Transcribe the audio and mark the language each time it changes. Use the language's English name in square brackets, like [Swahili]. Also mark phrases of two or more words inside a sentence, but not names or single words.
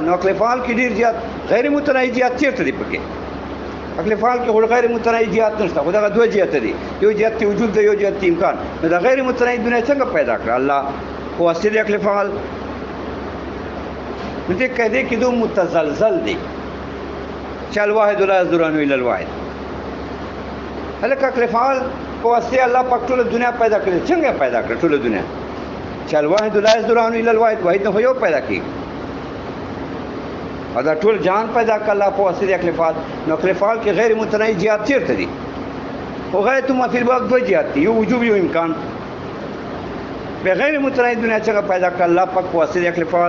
[Pashto] نو عقل فعال کې ډېر زیات غیر متناهي جهات چېرته دي پکې؟ عقل فعال کې غیر متناهي جهات نشته، خو دغه دوه جهات دي، یو جهت وجود دی، یو جهت امکان. نو دا غیر متناهي دنیا څنګه پیدا کړه الله په واسطه د عقل فعال؟ نو دې قاعده کې دو متزلزل دي چې [Arabic] الواحد لا يصدر عنه الا الواحد. [Pashto] هلکه عقل فعال په واسطه الله پاک ټوله دنیا پیدا کړې. څنګه پیدا کړه ټوله دنیا؟ چې [Arabic] الواحد لا يصدر عنه الا الواحد، [Pashto] واحد نه یو پیدا کړي او دا ټول جهان پیدا کړ الله په واسطه د عقل فعال. نو عقل فعال کې غیر متناهي جهات چیرته دي؟ خو [Arabic] غایت ما فی الواقع [Pashto] دوه جهات دي، یو وجوب یو امکان. به غیر متناهي دنیا څنګه پیدا کړ الله پاک په واسطه د عقل فعال؟